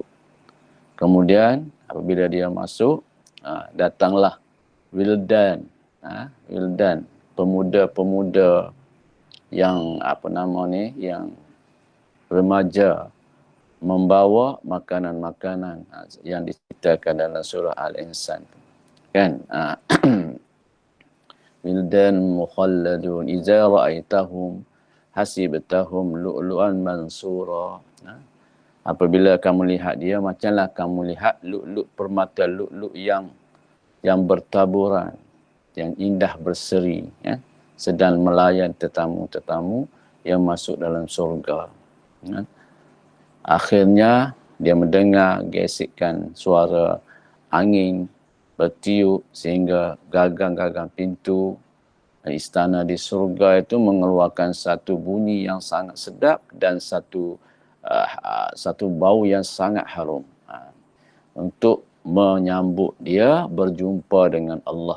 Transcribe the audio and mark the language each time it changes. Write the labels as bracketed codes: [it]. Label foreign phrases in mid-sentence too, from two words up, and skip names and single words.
[ms] Kemudian apabila dia masuk, datanglah wildan, pemuda-pemuda yang apa nama ni, yang remaja, membawa makanan-makanan yang diceritakan dalam surah Al-Insan, kan? [ar] ولدان مخلدون إذا رأيتهم حسبتهم لؤلؤا منثورا. [ms] Apabila kamu lihat dia, macamlah kamu lihat lu'lu' permata lu'lu' yang bertaburan, yang indah berseri, ya, sedang melayan tetamu-tetamu yang masuk dalam surga. Ya. Akhirnya dia mendengar gesekan suara angin bertiup sehingga gagang-gagang pintu istana di surga itu mengeluarkan satu bunyi yang sangat sedap dan satu bau yang sangat harum, untuk menyambut dia berjumpa dengan Allah.